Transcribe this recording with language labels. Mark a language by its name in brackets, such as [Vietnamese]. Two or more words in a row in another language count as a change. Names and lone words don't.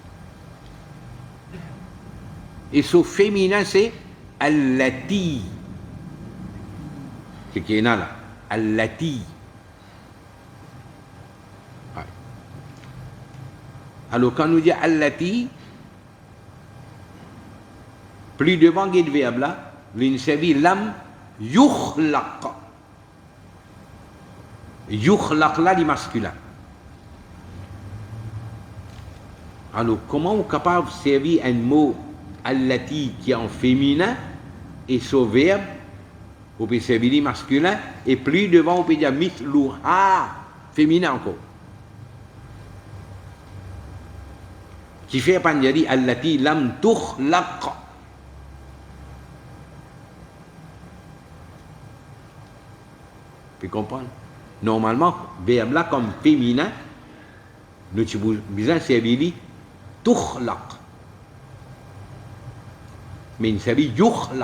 [French] Et son féminin, c'est allati. C'est qui est là. Allati. Ouais. Alors, quand nous dit allati, plus devant le verbe là, il s'agit [Arabic] لم يخلق. [French] Yukhlaq là, il masculin. Alors, comment on est capable de servir un mot allati qui est en féminin et son verbe, on peut servir masculin, et plus devant, on peut dire mithluha, féminin encore. Qui fait pas dire [Arabic] التي لم تخلق. [French] Vous comprenez? Normalement, verbe là comme féminin, nous avons besoin de servir tukhlaq. Mais il s'agit yukhlaq.